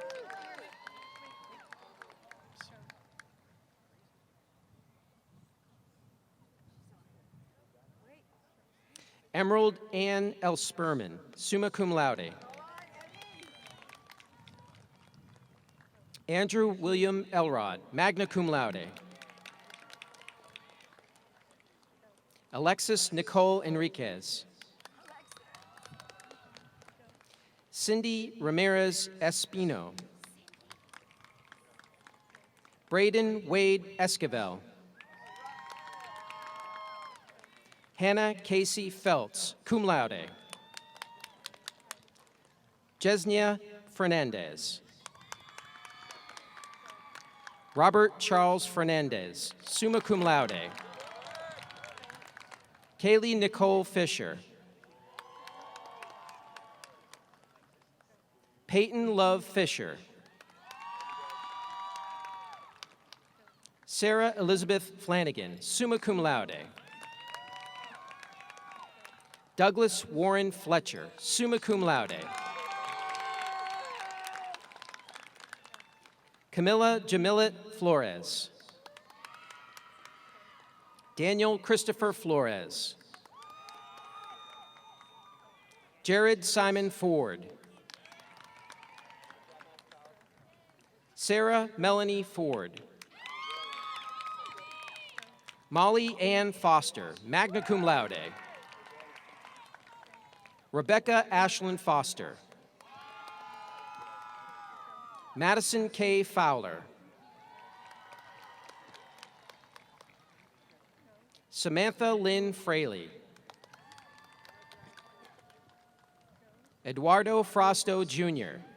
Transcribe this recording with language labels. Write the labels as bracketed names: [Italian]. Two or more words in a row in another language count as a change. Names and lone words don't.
[English] Emerald Ann Elsperman, [Latin] summa cum laude. [English] Andrew William Elrod, [Latin] magna cum laude. [English] Alexis Nicole Enriquez. Cindy Ramirez Espino. Braden Wade Esquivel. Hannah Casey Feltz, [Latin] cum laude. [English] Jesnia Fernandez. Robert Charles Fernandez, [Latin] summa cum laude. [English] Kaylee Nicole Fisher. Peyton Love Fisher. Sarah Elizabeth Flanagan, [Latin] summa cum laude. [English] Douglas Warren Fletcher, [Latin] summa cum laude. [English] Camilla Jamilet Flores. Daniel Christopher Flores. Jared Simon Ford. Sarah Melanie Ford. Molly Ann Foster, [Latin] magna cum laude. [English] Rebecca Ashlyn Foster. Madison K. Fowler. Samantha Lynn Fraley. Eduardo Frosto Jr.